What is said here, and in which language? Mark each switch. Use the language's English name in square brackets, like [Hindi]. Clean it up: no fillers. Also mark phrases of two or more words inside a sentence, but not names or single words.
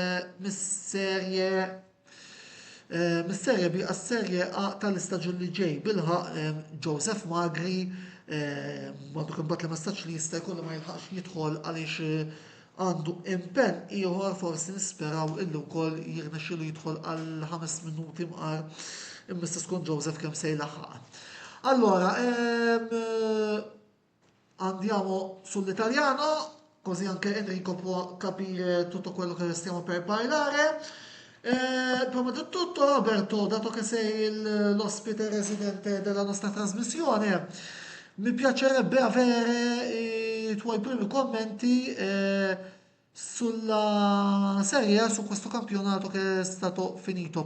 [Maltese] mis-Serje B għas-Serje A tal-istaġun li ġej bilħaq Joseph Magri m'għandu kien bat li ma stax li jista' jkollu ma jilħaqx jidħol għaliex għandu impenn ieħor forsi nisperaw illi wkoll jirnexxielu jidħol għal 5 minuti mqar imma tkun Joseph kemm se jlaħħaq. [Italian] Allora, andiamo sull'italiano, così anche Enrico può capire tutto quello che stiamo per parlare. Prima di tutto, Roberto, dato che sei l'ospite residente della nostra trasmissione, mi piacerebbe avere i tuoi primi commenti sulla Serie A, su questo campionato che è stato finito.